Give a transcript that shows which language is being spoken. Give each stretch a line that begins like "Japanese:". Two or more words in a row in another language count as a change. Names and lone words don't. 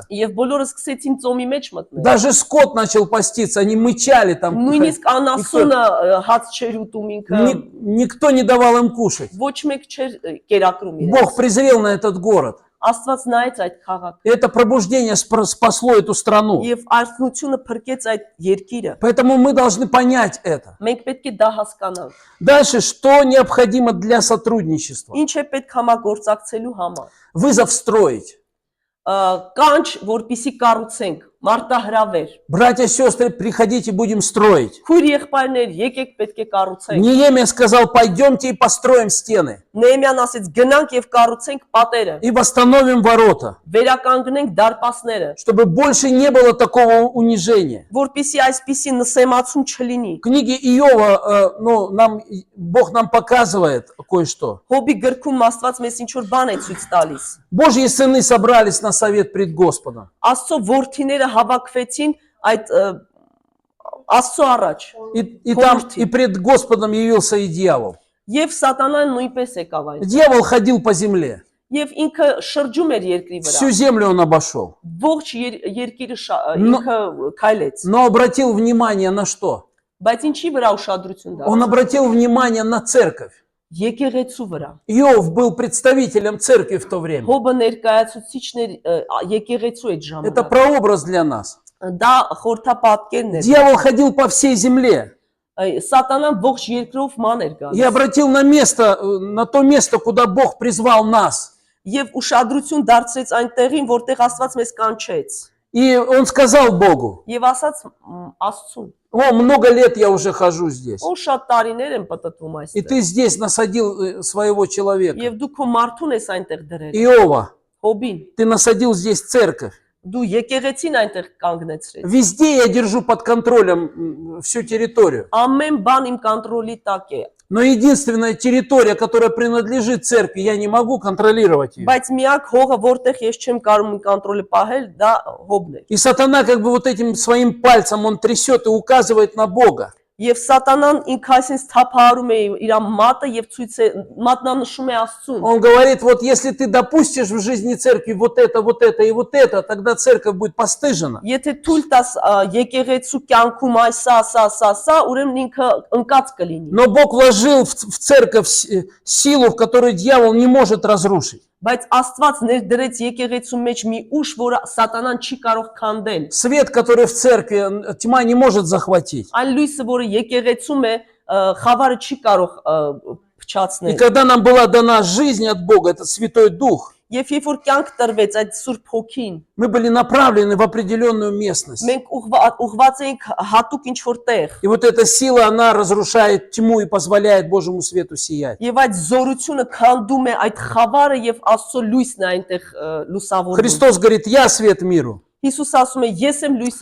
Armenian: Եվ բոլորը սկսեցին ծոմի մեջ մտնել։
Russian: Даже скот начал поститься, они мычали там.
Armenian: Նույնիսկ անասունը հաց չէր ուտում инքը,
Russian: Никто не давал им кушать.
Armenian: ոչ մեկ չէր կերակրում իրենց։
Russian: Бог презрел на этот город.
Armenian: Աստված նայեց այդ քաղաքը
Russian: И это пробуждение спасло эту страну.
Armenian: եւ արթնությունը փրկեց այդ երկիրը։
Russian: Поэтому мы должны понять это.
Armenian: Մենք պետք է դա հասկանանք։
Russian: Дальше, что необходимо для сотрудничества?
Armenian: Ինչ է պետք համագործակցելու համար։
Russian: Вызов строить.
Armenian: Կանչ, որպիսի կառուցենք, մարտահրավեր։
Russian: Братья и сестры, приходите, будем строить.
Armenian: Քույր եղբայրներ, եկեք պետք է կառուցենք։
Russian: Неемия сказал, пойдемте и построим стены.
Armenian: Նեհեմիան ասեց գնանք եւ կառուցենք պատերը,
Russian: И восстановим ворота.
Armenian: վերականգնենք դարպասները,
Russian: Чтобы больше не было такого унижения.
Armenian: որպիսի այսպիսի նսեմացում չլինի։
Russian: В книге Иова, Бог нам показывает кое-что.
Armenian: Հոբի գրքում Աստված մեզ ինչ որ բան է ցույց тալիս։
Russian: Божьи сыны собрались на совет пред Господом.
Armenian: Աստծո որդիները հավաքվեցին այդ Աստծո առաջ։
Russian: И пред Господом явился и дьявол.
Armenian: Եվ սատանան նույնպես եկավ այն։
Russian: Дьявол ходил по земле.
Armenian: Եվ ինքը շրջում էր երկրի
Russian: Всю
Armenian: վրա։
Russian: землю он обошел.
Armenian: Ողջ երկիրը ինքը քայլեց։
Russian: Но обратил внимание на что?
Armenian: Բայց ինչի վրա ուշադրություն
Russian: Он
Armenian: դարձավ։
Russian: обратил внимание на церковь.
Armenian: Եկեղեցու վրա։
Russian: Иов был представителем церкви в то время.
Armenian: Հոբը ներկայացուցիչն էր եկեղեցու այդ
Russian: Это
Armenian: ժամանակ։
Russian: прообраз для нас.
Armenian: Դա խորթապատկերն էր։
Russian: Дьявол ходил по всей земле
Armenian: Սատանան ողջ երկրով ման էր
Russian: и
Armenian: գալիս։
Russian: обратил на то место, куда Бог призвал нас.
Armenian: Եվ ուշադրություն դարձրեց այն տեղին, որտեղ Աստված մեզ կանչեց։
Russian: И он сказал Богу,
Armenian: Եվ ասաց Աստծուն.
Russian: много лет я уже хожу здесь.
Armenian: Ո շատ տարիներ եմ պատտվում
Russian: И
Armenian: այստեղ։
Russian: ты здесь насадил своего человека.
Armenian: Եվ դու քո մարդուն ես այնտեղ դրել։
Russian: Иова,
Armenian: Հոբին,
Russian: ты насадил здесь церковь.
Armenian: դու եկեղեցին այնտեղ կանգնեցրես։
Russian: Везде я держу под контролем всю территорию.
Armenian: Ամեն բան իմ կոնտրոլի տակ է։
Russian: Но единственная территория, которая принадлежит церкви, я не могу контролировать ее.
Armenian: Բայց միակ հողը, որտեղ ես չեմ կարող իմ կոնտրոլը պահել, դա հոբն է։
Russian: И сатана как бы вот этим своим пальцем он трясет и указывает на Бога.
Armenian: Եվ սատանան ինքը այսպես թափահարում է իր մատը եւ ցույց է մատնանշում է Աստծուն։
Russian: Он говорит, вот если ты допустишь в жизни церкви вот это и вот это, тогда церковь будет постыжена.
Armenian: Եթե թույլ տաս եկեղեցու կյանքում սա, ուրեմն ինքը ընկած կլինի։
Russian: Но Бог вложил в церковь силу, в которую дьявол не может разрушить.
Armenian: Բայց Աստված ներդրեց եկեղեցու մեջ մի ուժ, որը սատանան չի կարող քանդել։
Russian: Свет, который в церкви, тьма не может захватить.
Armenian: Այն լույսը, որը եկեղեցում է, խավարը չի կարող
Russian: И
Armenian: փչացնել։
Russian: когда нам была дана жизнь от Бога, этот Святой Дух,
Armenian: Եվ երբ որ կյանք տրվեց այդ Սուրբ Հոգին,
Russian: мы были направлены в определенную местность.
Armenian: մենք ուղղված էինք հատուկ ինչ որ տեղ։
Russian: И вот эта сила, она разрушает тьму и позволяет Божьему свету сиять.
Armenian: Եվ այդ զորությունը քանդում է այդ խավարը եւ Աստծո լույսն է այնտեղ լուսավորում։
Russian: Христос говорит, я свет миру.
Armenian: Հիսուս ասում է ես եմ լույսը